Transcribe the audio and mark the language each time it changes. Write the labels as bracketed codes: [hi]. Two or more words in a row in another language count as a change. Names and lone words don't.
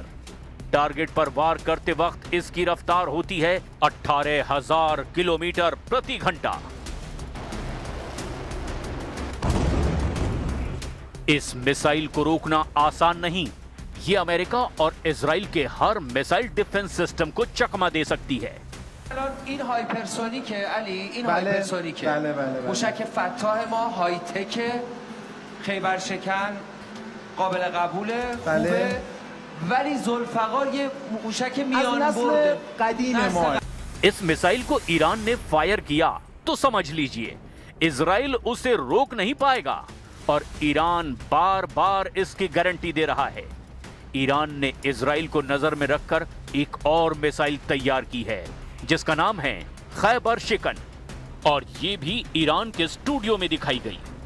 [hi] टारगेट पर वार करते वक्त इसकी रफ्तार होती है 18,000 किलोमीटर प्रति घंटा। इस मिसाइल को रोकना आसान नहीं। ये अमेरिका और इजराइल के हर [en] missile defense system [hi] को चकमा दे सकती है। [fa] این هایپرسونیکه علی، این هایپرسونیکه. موشک فتاح ما های تک، خیبر شکن قابل قبوله، خوبه، ولی ذوالفقار یه موشک میان برده قدیم ما। [hi] इस मिसाइल को ईरान ने फायर किया तो समझ लीजिए इजराइल उसे रोक नहीं पाएगा और ईरान बार बार इसकी गारंटी दे रहा है। ईरान ने इजराइल को नजर में रखकर एक और मिसाइल तैयार की है जिसका नाम है खैबर शिकन, और ये भी ईरान के स्टूडियो में दिखाई गई।